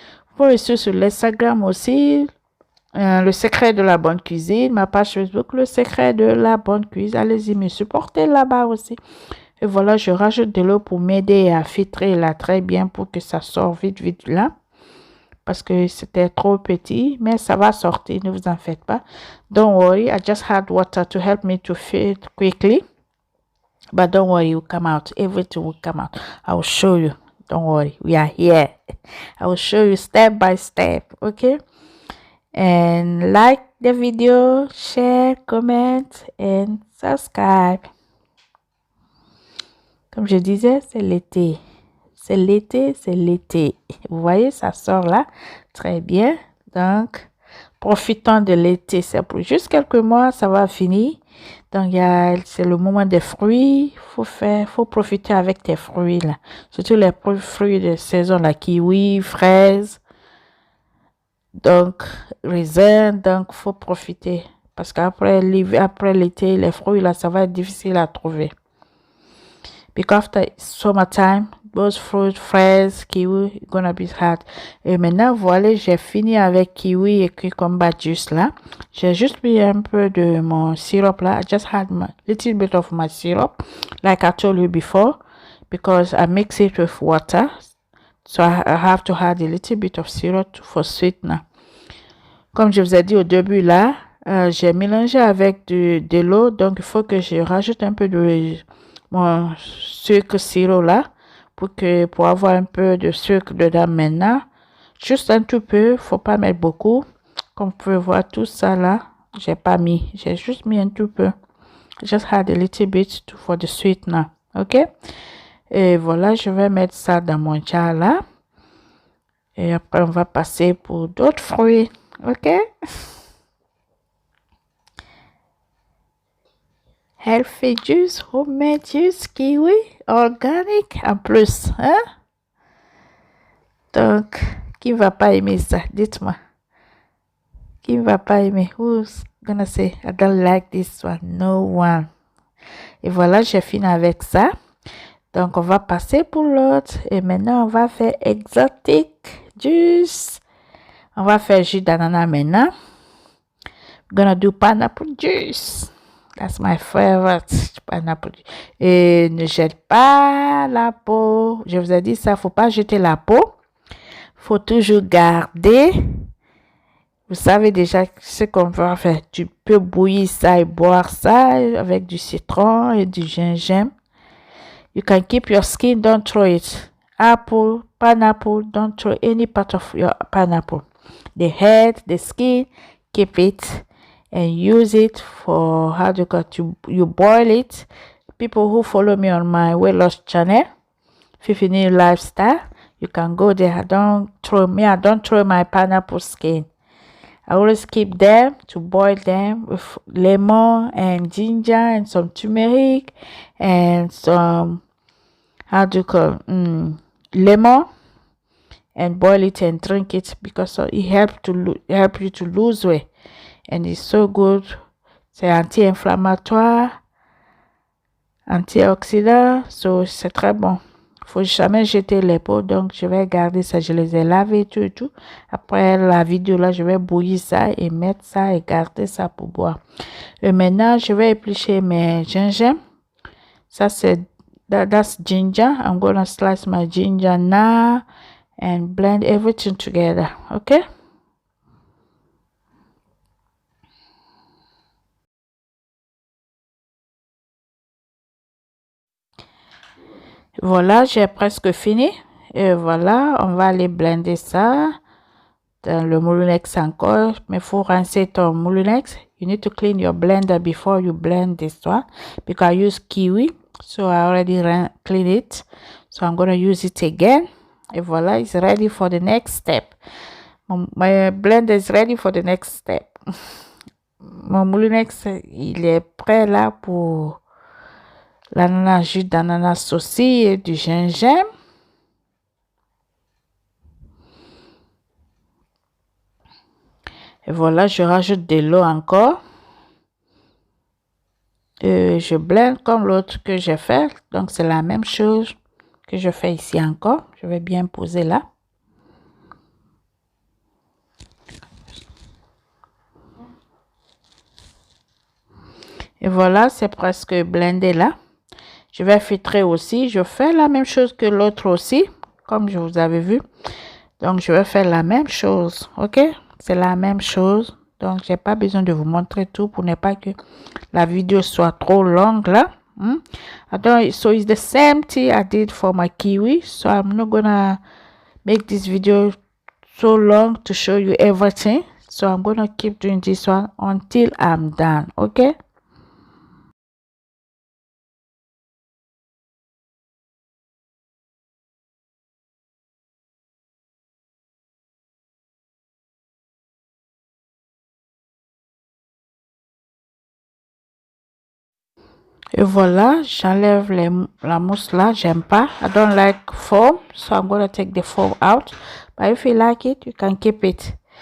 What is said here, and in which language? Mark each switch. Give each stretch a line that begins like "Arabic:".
French: Vous pouvez suivre sur l'Instagram aussi, Le Secret de la Bonne Cuisine, ma page Facebook, Le Secret de la Bonne Cuisine. Allez-y me supporter là-bas aussi. Et voilà, je rajoute de l'eau pour m'aider à filtrer là très bien pour que ça sorte vite là. Parce que c'était trop petit, mais ça va sortir, ne vous en faites pas.
English: Don't worry, I just had water to help me to filter quickly. But don't worry, it will come out. Everything will come out. I will show you. Don't worry, we are here. I will show you step by step, okay? And like the video, share, comment, and subscribe.
French: Comme je disais, c'est l'été. C'est l'été, c'est l'été. Vous voyez, ça sort là. Très bien. Donc, profitons de l'été. C'est pour juste quelques mois, ça va finir. Donc, c'est le moment des fruits. Faut profiter avec tes fruits là. Surtout les fruits de saison, la kiwi, fraises. Donc, raisin. Donc, faut profiter. Parce qu'après l'été, les fruits là, ça va être difficile à trouver.
English: Because after summertime, those fruits, fraises, kiwi, gonna be hard.
French: Et maintenant, voilà, j'ai fini avec kiwi et cucumber juice là. J'ai juste mis un peu de mon syrup là.
English: I just had a little bit of my syrup, like I told you before, because I mix it with water. So I have to add a little bit of syrup for sweetener.
French: Comme je vous ai dit au début là, j'ai mélangé avec de l'eau, donc il faut que je rajoute un peu de mon sucre sirop là pour avoir un peu de sucre dedans maintenant. Juste un tout peu, faut pas mettre beaucoup. Comme vous pouvez voir tout ça là, j'ai juste mis un tout peu.
English: Just had a little bit for the sweetener, ok?
French: Et voilà, je vais mettre ça dans mon jar là. Et après, on va passer pour d'autres fruits, ok?
English: Healthy juice, homemade juice, kiwi, organic
French: en plus, hein? Donc, qui va pas aimer ça? Dites-moi. Qui va pas aimer?
English: Who's gonna say, I don't like this one? No one.
French: Et voilà, j'ai fini avec ça. Donc, on va passer pour l'autre. Et maintenant, on va faire exotic juice. On va faire jus d'ananas maintenant.
English: I'm gonna do pineapple juice. That's my favorite pineapple.
French: Et ne jette pas la peau. Je vous ai dit ça, faut pas jeter la peau. Faut toujours garder. Vous savez déjà ce qu'on va faire. Tu peux bouillir ça et boire ça avec du citron et du gingembre.
English: You can keep your skin, don't throw it. Apple, pineapple, don't throw any part of your pineapple. The head, the skin, keep it. And use it for how do you call it? You boil it. People who follow me on my weight loss channel, Fifini Lifestyle, you can go there. I don't throw my pineapple skin. I always keep them to boil them with lemon and ginger and some turmeric and some how do you call lemon, and boil it and drink it because it help you to lose weight. And it's so good.
French: C'est anti-inflammatoire, antioxydant, so c'est très bon. Faut jamais jeter les peaux, donc je vais garder ça. Je les ai lavés tout et tout. Après la vidéo là, je vais bouillir ça et mettre ça et garder ça pour boire. Et maintenant, je vais éplucher mes gingembre. Ça c'est
English: that's ginger. I'm gonna slice my ginger now and blend everything together. Okay.
French: Voilà, j'ai presque fini. Et voilà, on va aller blender ça dans le Moulinex encore, mais faut rincer ton Moulinex.
English: You need to clean your blender before you blend this one because I use kiwi, so I already clean it. So I'm gonna use it again.
French: Et voilà,
English: it's ready for the next step. My blender is ready for the next step.
French: Mon Moulinex, il est prêt là pour l'ananas, jus d'ananas aussi et du gingembre. Et voilà, je rajoute de l'eau encore. Je blende comme l'autre que j'ai fait. Donc, c'est la même chose que je fais ici encore. Je vais bien poser là. Et voilà, c'est presque blendé là. Je vais filtrer aussi. Je fais la même chose que l'autre aussi, comme je vous avais vu. Donc, je vais faire la même chose. OK? C'est la même chose. Donc, j'ai pas besoin de vous montrer tout pour ne pas que la vidéo soit trop longue là.
English: So it's the same thing I did for my kiwi. So I'm not gonna make this video so long to show you everything. So I'm gonna keep doing this one until I'm done. Okay?
French: Et voilà, j'enlève la mousse là, j'aime pas.
English: I don't like foam, so I'm gonna take the foam out. But if you like it, you can keep it.